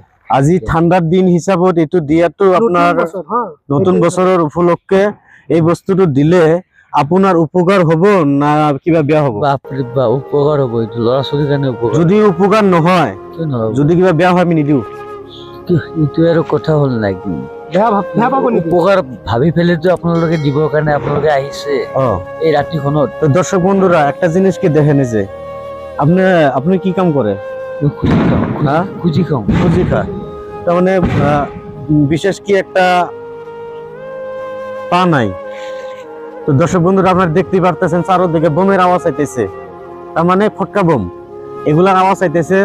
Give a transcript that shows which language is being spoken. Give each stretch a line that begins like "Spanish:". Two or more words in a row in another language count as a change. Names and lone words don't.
Assamese: আজি ঠাণ্ডাৰ দিন হিচাপত এইটো দিয়াটো আপোনাৰ নতুন বছৰৰ উপলক্ষে এই বস্তুটো দিলে আপোনাৰ উপকাৰ হ'ব না কিবা বেয়া হ'ব? বাপৰে বাপ, উপকাৰ হ'ব এইটো ল'ৰা ছোৱালীৰ কাৰণে উপকাৰ। যদি উপকাৰ নহয়, যদি কিবা বেয়া হয় আমি নিদিওঁ। এইটো আৰু কথা হ'ল নেকি? উপকাৰ ভাবি পেলাইতো আপোনালোকে দিবৰ কাৰণে আপোনালোকে আহিছে এই ৰাতিখনত।
Bangla: তো দর্শক বন্ধুরা একটা জিনিস কি দেখেন যে আপনি কি কাম করে?
Assamese: খুঁজি খাও।
Bangla: খুঁজি খায়। তার মানে বিশেষ কি একটা পা নাই। তো দর্শক বন্ধুরা আপনারা দেখতেই পারতেছেন চারদিকে বোমের আওয়াজ আইতেছে, তার মানে ফটকা বোম এগুলার আওয়াজ আইতেছে।